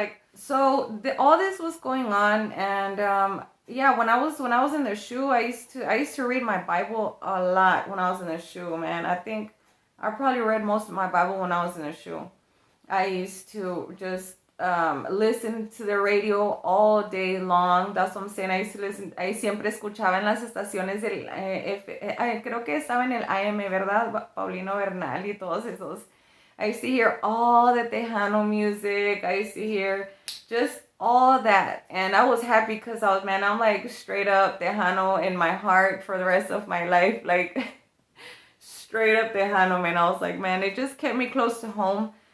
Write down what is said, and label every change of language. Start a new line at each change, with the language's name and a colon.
English: Like, so all this was going on, and yeah, when I was in the shoe, I used to read my Bible a lot when I was in the shoe, man. I think I probably read most of my Bible when I was in the shoe. I used to just listen to the radio all day long. That's what I'm saying. I used to listen.
Spanish: I siempre escuchaba en las estaciones del creo que estaba en el AM, ¿verdad? Paulino Bernal y todos esos.
English: I used to hear all the Tejano music. I used to hear just all that. And I was happy because I'm like straight up Tejano in my heart for the rest of my life. Like, straight up Tejano, man. I was like, man, it just kept me close to home.